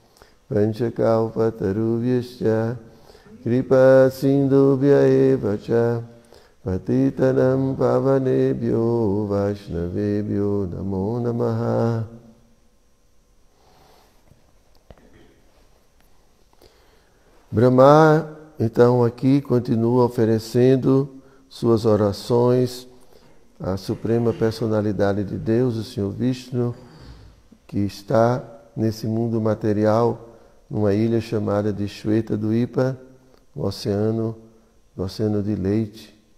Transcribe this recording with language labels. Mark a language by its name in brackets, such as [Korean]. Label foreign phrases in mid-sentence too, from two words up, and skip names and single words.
[Sanskrit] Panchakalpatarubhyascha Kripa Sindhubhya Evacha Patitanam Pavanebhyo Vaishnavebhyo Namo Namaha. [Portuguese] Brahma, então, aqui continua oferecendo suas orações à Suprema Personalidade de Deus, o Senhor Vishnu, que está nesse mundo material, numa ilha chamada de Shweta Dwipa, no oceano de leite.